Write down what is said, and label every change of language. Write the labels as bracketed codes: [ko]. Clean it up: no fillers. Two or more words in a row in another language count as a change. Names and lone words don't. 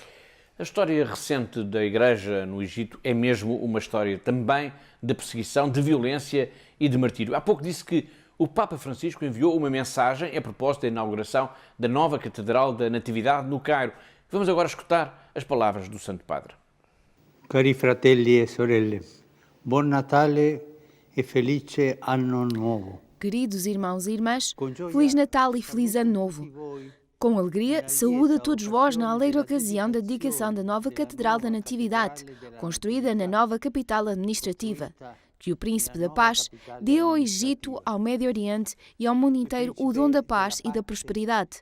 [pt] A história recente da Igreja no Egito é mesmo uma história também de perseguição, de violência e de martírio. Há pouco disse que o Papa Francisco enviou uma mensagem a propósito da inauguração da nova Catedral da Natividade no Cairo. Vamos agora escutar as palavras do Santo Padre. [it] Cari fratelli e sorelle, buon Natale e felice anno nuovo. [pt] Queridos irmãos e irmãs, Feliz Natal e Feliz Ano Novo. Com alegria, saúdo a todos vós na alegre ocasião da dedicação da nova Catedral da Natividade, construída na nova capital administrativa. Que o Príncipe da Paz dê ao Egito, ao Médio Oriente e ao mundo inteiro o dom da paz e da prosperidade.